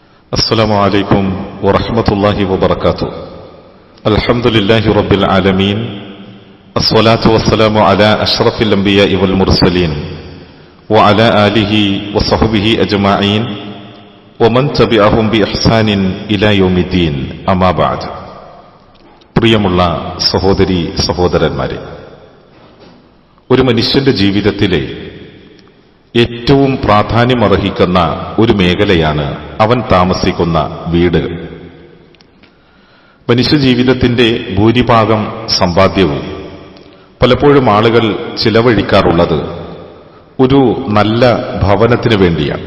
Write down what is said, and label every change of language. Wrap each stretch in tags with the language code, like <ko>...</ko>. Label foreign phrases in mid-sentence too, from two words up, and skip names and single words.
<ar>السلام عليكم ورحمة الله وبركاته. الحمد لله رب العالمين. الصلاة والسلام على أشرف الأنبياء والمرسلين وعلى آله وصحبه أجمعين ومن تبعهم بإحسان إلى يوم الدين. أما بعد.</ar> <ml>പ്രിയമുള്ള സഹോദരി സഹോദരന്മാരെ, ഒരു മനുഷ്യന്റെ ജീവിതത്തിലെ ഏറ്റവും പ്രാധാന്യമർഹിക്കുന്ന ഒരു മേഖലയാണ് അവൻ താമസിക്കുന്ന വീട്. മനുഷ്യജീവിതത്തിന്റെ ഭൂരിഭാഗം സമ്പാദ്യവും പലപ്പോഴും ആളുകൾ ചിലവഴിക്കാറുള്ളത് ഒരു നല്ല ഭവനത്തിന് വേണ്ടിയാണ്.</ml>